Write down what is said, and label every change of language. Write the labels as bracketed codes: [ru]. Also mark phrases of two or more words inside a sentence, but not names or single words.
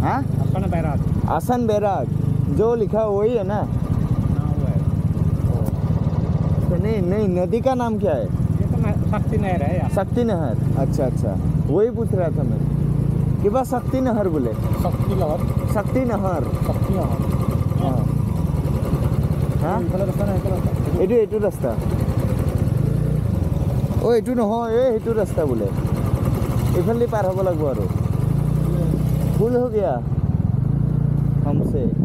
[hi] हाँ आसन बैराग जो लिखा वही है ना तो नहीं नदी का नाम क्या है शक्ति नहर है शक्ति नहर अच्छा वही पूछ रहा था मैं कि बस शक्ति नहर बोले शक्ति नहर [as] हाँ এইটো ৰাস্তা এইটো নহয় এইটো ৰাস্তা বোলে এইফালে পাৰ হ'ব লাগিব আৰু ভুল [hi] हो गया हमसे